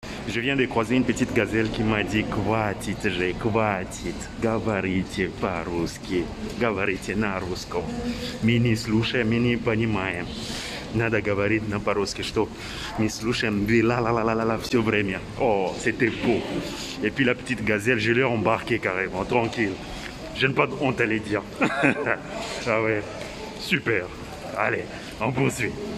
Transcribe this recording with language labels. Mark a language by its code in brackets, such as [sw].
[fr] Je viens de croiser une petite gazelle qui m'a dit [ru] «Хватит же, хватит, говорите по-русски, говорите на русском. Мы не слушаем, мы не понимаем. Надо говорить по-русски, что мы слушаем ла-ла-ла-ла-ла все время». [fr] Oh, c'était beau. Et puis la petite gazelle, je l'ai embarquée carrément, tranquille. Je n'ai pas de honte à les dire. Ah ouais, super. Allez, on poursuit.